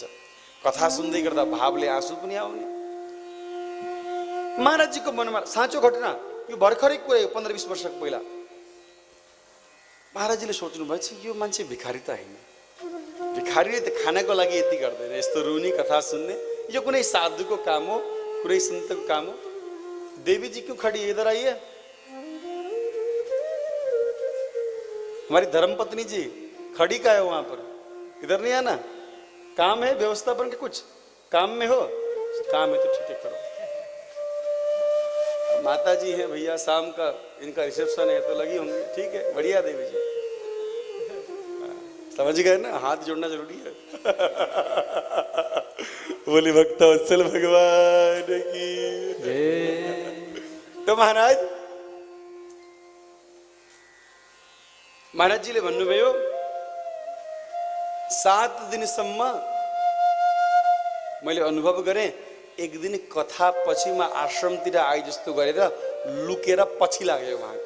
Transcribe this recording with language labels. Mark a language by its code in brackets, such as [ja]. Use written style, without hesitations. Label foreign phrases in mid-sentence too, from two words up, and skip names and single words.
[ne] कथा सुन्दै गर्दा भावले आँसु पनि आउने। महाराजजीको मनमा साँचो घटना, यो भर्खरै कुरा, 15-20 वर्षको पहिला। महाराजजीले सोच्नुभएछ यो मान्छे भिखारी त होइन, भिखारीले त खानाको लागि यति गर्दैन, यस्तो रुनी कथा सुन्ने यो कुनै साधुको काम हो, कुनै सन्तको काम हो। [hi] देवी जी क्यों खड़ी है, इधर आइए। हमारी धर्मपत्नी जी खड़ी का है वहां पर, इधर नहीं आना, काम है व्यवस्थापन के, कुछ काम में हो, काम है तो ठीक है करो। माता जी हैं भैया, शाम का इनका रिसेप्शन है तो लगी होंगी, ठीक है बढ़िया देवी जी, समझ गए ना, हाथ जोड़ना जरूरी है। बोली भक्त वत्सल भगवान की जय। [ne] तो महाराजजीले भन्नुभयो 7 दिनसम्म मैले अनुभव गरेँ। एक दिन कथा पछि म आश्रमतिर आए जस्तो गरेर लुकेर पछि लाग्यो उहाँको।